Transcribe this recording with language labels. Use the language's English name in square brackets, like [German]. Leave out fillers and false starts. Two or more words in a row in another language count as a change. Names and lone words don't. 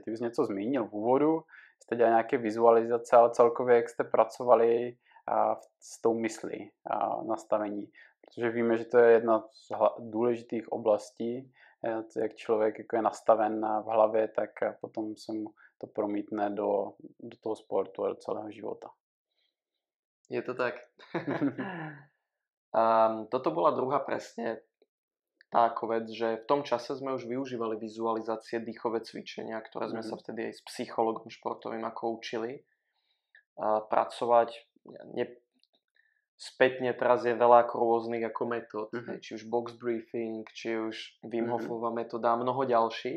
[Czech] Ty jsi něco zmínil v úvodu, jste dělali nějaké vizualizace, ale celkově jak jste pracovali s tou myslí nastavení. Protože víme, že to je jedna z důležitých oblastí, jak člověk jako je nastaven v hlavě, tak potom se mu to promítne do toho sportu a do celého života. Je to tak. [Slovak] Toto bola druhá presne tá vec, že v tom čase sme už využívali vizualizácie, dýchové cvičenia, ktoré sme sa vtedy aj s psychologom športovým ako učili. Pracovať spätne teraz je veľa ako rôznych ako metód, či už [English] box briefing, [Slovak] či už Wim Hofová metóda a mnoho ďalších.